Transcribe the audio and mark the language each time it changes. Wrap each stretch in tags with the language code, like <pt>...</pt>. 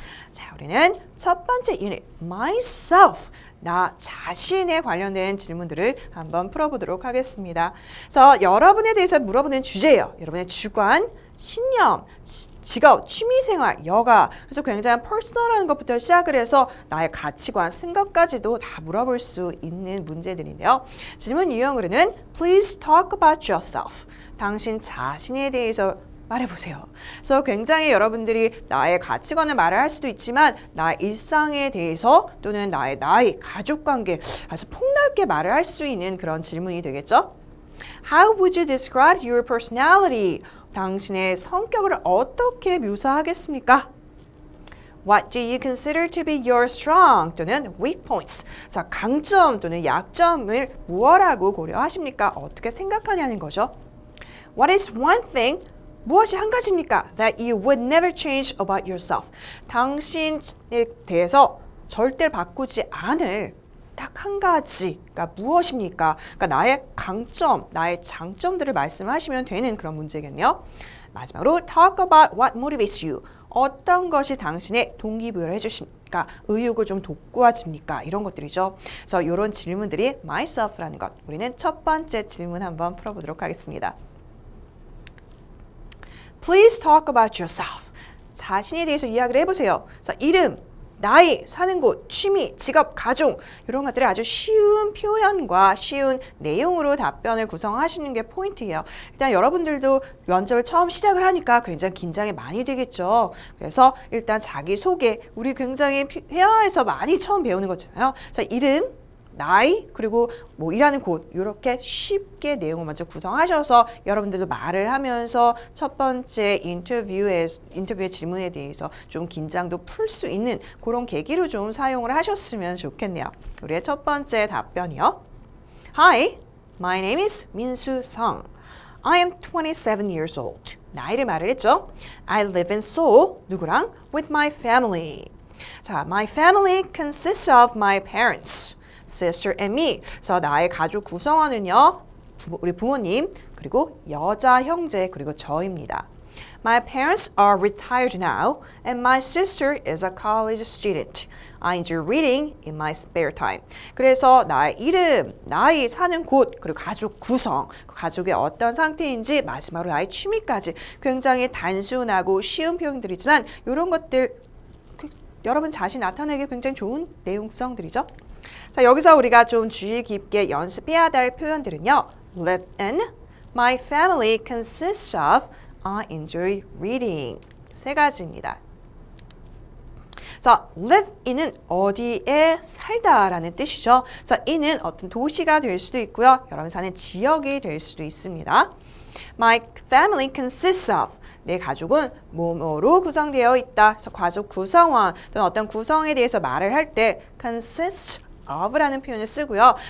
<ko>자, 우리는 첫 번째 유닛, myself, 나 자신에 관련된 질문들을 한번 풀어보도록 하겠습니다. 그래서 여러분에 대해서 물어보는 주제예요. 여러분의 주관, 신념, 직업, 취미생활, 여가. 그래서 굉장히 퍼스널한 것부터 시작을 해서 나의 가치관, 생각까지도 다 물어볼 수 있는 문제들인데요. 질문 유형으로는</ko> <en>Please talk about yourself.</en> <ko>당신 자신에 대해서 말해보세요. 그래서 굉장히 여러분들이 나의 가치관을 말을 할 수도 있지만 나의 일상에 대해서 또는 나의 나이, 가족관계 아주 폭넓게 말을 할 수 있는 그런 질문이 되겠죠.</ko> <en>How would you describe your personality?</en> <ko>당신의 성격을 어떻게 묘사하겠습니까?</ko> <en>What do you consider to be your strong 또는 weak points?</en> <ko>그래서 강점 또는 약점을 무엇라고 고려하십니까? 어떻게 생각하냐는 거죠.</ko> <en>What is one thing?</en> <ko>무엇이 한 가지입니까?</ko> <en>That you would never change about yourself.</en> <ko>당신에 대해서 절대 바꾸지 않을 딱 한 가지가 무엇입니까? 그러니까 나의 강점, 나의 장점들을 말씀하시면 되는 그런 문제겠네요.</ko> <en>마지막으로 talk about what motivates you.</en> <ko>어떤 것이 당신의 동기부여를 해주십니까? 의욕을 좀 돋구어집니까? 이런 것들이죠. 그래서 이런 질문들이 myself라는 것. 우리는 첫 번째 질문 한번 풀어보도록 하겠습니다.</ko> <en>Please talk about yourself.</en> <ko>자신에 대해서 이야기를 해보세요. 그래서 이름, 나이, 사는 곳, 취미, 직업, 가족 이런 것들을 아주 쉬운 표현과 쉬운 내용으로 답변을 구성하시는 게 포인트예요. 일단 여러분들도 면접을 처음 시작을 하니까 굉장히 긴장이 많이 되겠죠. 그래서 일단 자기소개, 우리 굉장히 회화에서 많이 처음 배우는 거잖아요. 자, 이름, 나이, 그리고 뭐 일하는 곳 이렇게 쉽게 내용을 먼저 구성하셔서 여러분들도 말을 하면서 첫 번째 인터뷰의 질문에 대해서 좀 긴장도 풀 수 있는 그런 계기로 좀 사용을 하셨으면 좋겠네요. 우리의 첫 번째 답변이요.</ko> <en>Hi, my name is 민수 성. I am 27 years old.</en> <ko>나이를 말을 했죠.</ko> <en>I live in Seoul.</en> <ko>누구랑?</ko> <en>With my family. 자, my family consists of my parents. sister and me.</en> <ko>그래서 나의 가족 구성원은요, 우리 부모님, 그리고 여자 형제, 그리고 저입니다.</ko> <en>My parents are retired now, and my sister is a college student. I enjoy reading in my spare time.</en> <ko>그래서 나의 이름, 나이, 사는 곳, 그리고 가족 구성, 가족의 어떤 상태인지, 마지막으로 나의 취미까지 굉장히 단순하고 쉬운 표현들이지만 이런 것들 여러분 자신 나타내기 굉장히 좋은 내용 구성들이죠. 자, 여기서 우리가 좀 주의 깊게 연습해야 될 표현들은요.</ko> <en>live in, my family consists of, I enjoy reading.</en> <ko>세 가지입니다. 자, live in은 어디에 살다라는 뜻이죠. 그래서 in은 어떤 도시가 될 수도 있고요. 여러분 사는 지역이 될 수도 있습니다.</ko> <en>My family consists of.</en> <ko>내 가족은 뭐뭐로 구성되어 있다. 그래서 가족 구성원 또는 어떤 구성에 대해서 말을 할 때 consist of라는 표현을 쓰고요.</ko>